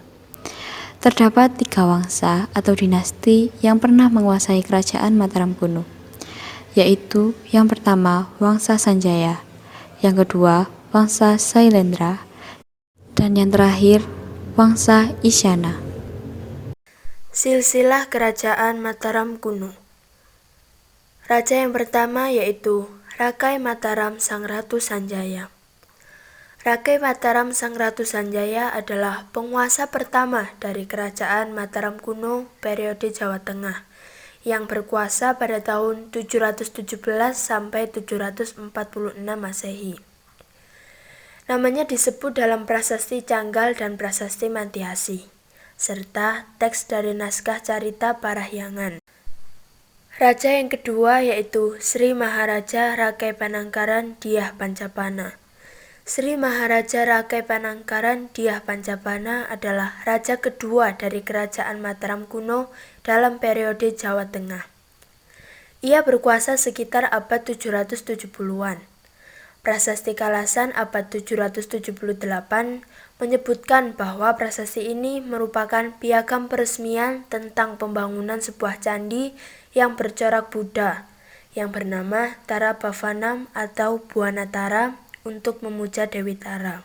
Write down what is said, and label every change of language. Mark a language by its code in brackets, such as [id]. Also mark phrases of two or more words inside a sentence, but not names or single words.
[id] Terdapat 3 wangsa atau dinasti yang pernah menguasai Kerajaan Mataram Kuno, yaitu yang pertama Wangsa Sanjaya, yang kedua Wangsa Sailendra, dan yang terakhir Wangsa Isyana. Silsilah Kerajaan Mataram Kuno. Raja yang pertama yaitu Rakai Mataram Sang Ratu Sanjaya. Rakai Mataram Sang Ratu Sanjaya adalah penguasa pertama dari Kerajaan Mataram Kuno periode Jawa Tengah yang berkuasa pada tahun 717 sampai 746 Masehi. Namanya disebut dalam prasasti Canggal dan prasasti Mantiasi, serta teks dari naskah Carita Parahyangan. Raja yang kedua yaitu Sri Maharaja Rakai Panangkaran Dyah Pancapana. Sri Maharaja Rakai Panangkaran Dyah Pancapana adalah raja kedua dari Kerajaan Mataram Kuno dalam periode Jawa Tengah. Ia berkuasa sekitar abad 770-an. Prasasti Kalasan abad 778 menyebutkan bahwa prasasti ini merupakan piagam peresmian tentang pembangunan sebuah candi yang bercorak Buddha yang bernama Tara Bhavanam atau Buana Tara untuk memuja Dewi Tara.